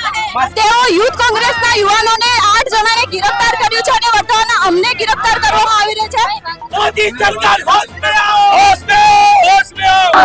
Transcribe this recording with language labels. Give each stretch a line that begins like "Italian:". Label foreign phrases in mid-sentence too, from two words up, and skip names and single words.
Gujarati: તેઓ યુથ કોંગ્રેસના યુવાનોને 8 જણાને गिरफ्तार કર્યું છે અને વર્તમાન અમને गिरफ्तार કરવામાં આવી રહ્યો છે।
Hindi: मोदी सरकार होश में आओ, होश में आओ, होश में आओ।